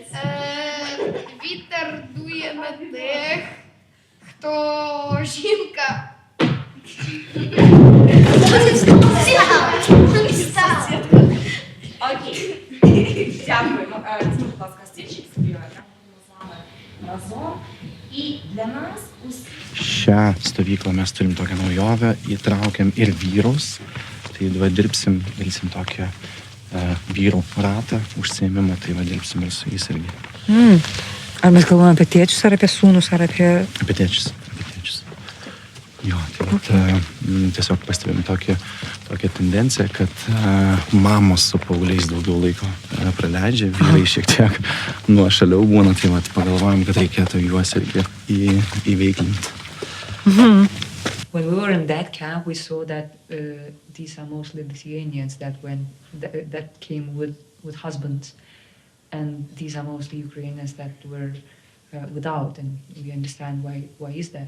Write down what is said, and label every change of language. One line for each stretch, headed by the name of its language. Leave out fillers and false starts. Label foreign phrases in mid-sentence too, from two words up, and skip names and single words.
Ukrainian: Вітер дує на тих, хто жінка. Окей. Дякуємо. Візьми, будь ласка, стільчик собі. Будемо з вами разом. І для нас
Lithuanian: Šią stovyklą mes turim tokią naujovę, įtraukiam ir vyrus. Tai va darysim tokią vyrų ratą, užsiėmimą, tai va dirbsim ir su jais irgi. Ar mes kalbame apie tėčius, ar apie sūnus, ar apie... Apie tėčius. Jo, tai vat, tiesiog pastebėjom tokią tendenciją, kad mamos su paaugliais daugiau laiko praleidžia, vyrai šiek tiek nuošaliau būna, tai vat pagalvojom, kad reikėtų juos irgi įveiklinti.
English: When we were in that camp, we saw that these are mostly Lithuanians that came with husbands, and these are mostly Ukrainians that were without, and we understand why is that.